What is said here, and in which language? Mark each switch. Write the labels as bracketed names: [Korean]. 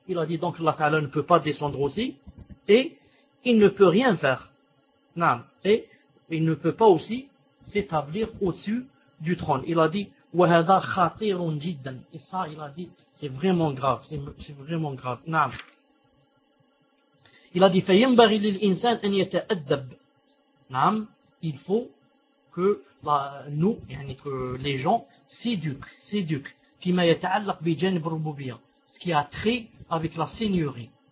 [French] Il a dit donc Allah Ta'ala ne peut pas descendre aussi et il ne peut rien faire. Non. Et il ne peut pas aussi s'établir au-dessus du trône. Il a dit [Arabic] وَهَذَا خَطِيرٌ جِدًا. [French] Et ça, il a dit, c'est vraiment grave. C'est vraiment grave. Non. Il a dit [Arabic] فَيَنْبَغِي لِلْإِنْسَانِ أَنْ يَتَأَدَّبْ. [French] Non. Il faut que nous, que les gens s'éduquent, ce qui a trait avec la seigneurie